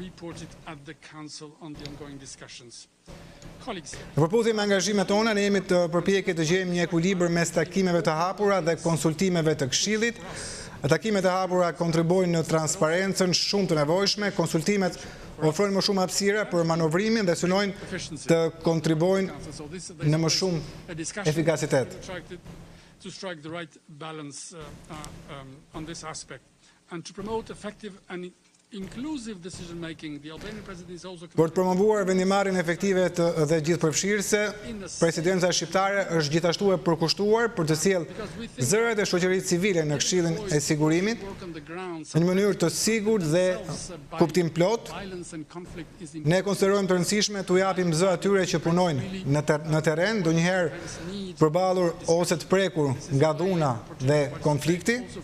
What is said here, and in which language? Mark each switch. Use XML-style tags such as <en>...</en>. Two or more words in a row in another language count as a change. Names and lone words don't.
<sq>Në përputhje me angazhimet tona, ne jemi të përpjekje të gjejmë një ekuilibër mes takimeve të hapura dhe konsultimeve të Këshillit. Takimet e hapura kontribuojnë në transparencën shumë të nevojshme, konsultimet ofrojnë më shumë hapësira për manovrimin dhe synojnë të kontribuojnë në më shumë efikasitet.</sq> <en>To strike the right balance on this aspect and to promote effective and inclusive decision making. The Albanian presidency is also</en> <sq>për të promovuar vendimarrjen efektive dhe gjithëpërfshirëse, presidenca shqiptare është gjithashtu e përkushtuar për të sjellë zërat e shoqërisë civile në Këshillin e Sigurimit në një mënyrë të sigurt dhe kuptim plot. Ne konsiderojmë të rëndësishme t'u japim zë atyre që punojnë në terren, ndonjëherë përballur ose të prekur nga dhuna dhe konflikti.</sq>